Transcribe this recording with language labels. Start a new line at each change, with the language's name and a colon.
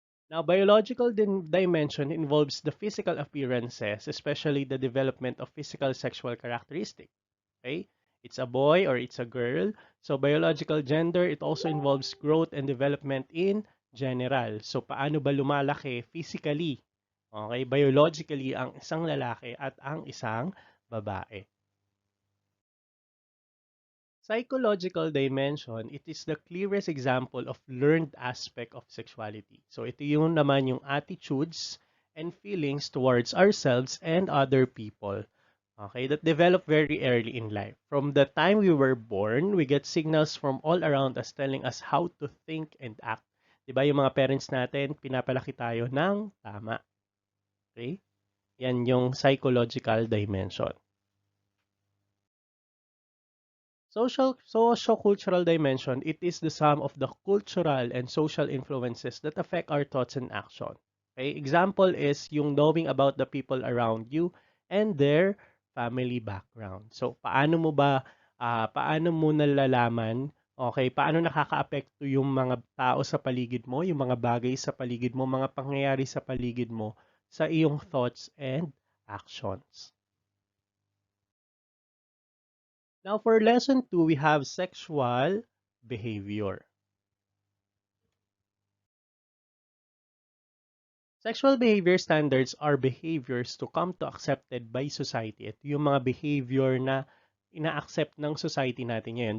English: Now, biological dimension involves the physical appearances, especially the development of physical sexual characteristics. Okay? It's a boy or it's a girl. So biological gender, it also involves growth and development in general.
Filipino: So paano ba lumalaki physically? Okay, biologically ang isang lalaki at ang isang babae.
English: Psychological dimension, it is the clearest example of learned aspect of sexuality. So
Filipino: ito yung naman yung
English: attitudes and feelings towards ourselves and other people. Okay, that develop very early in life. From the time we were born, we get signals from all around us telling us how to think and act.
Filipino: 'Di ba yung mga parents natin, pinapalaki tayo ng tama. Okay? Yan yung psychological dimension.
English: Social-cultural dimension, it is the sum of the cultural and social influences that affect our thoughts and action. Okay? Example is
Filipino: yung
English: knowing about the people around you and their family background.
Filipino: So, paano mo nalalaman, okay, paano nakakaapekto yung mga tao sa paligid mo, yung mga bagay sa paligid mo, mga pangyayari sa paligid mo sa iyong
English: thoughts and actions. Now, for lesson 2, we have sexual behavior. Sexual behavior standards are behaviors to come to accepted by society.
Filipino: Ito yung mga behavior na ina-accept ng society natin ngayon.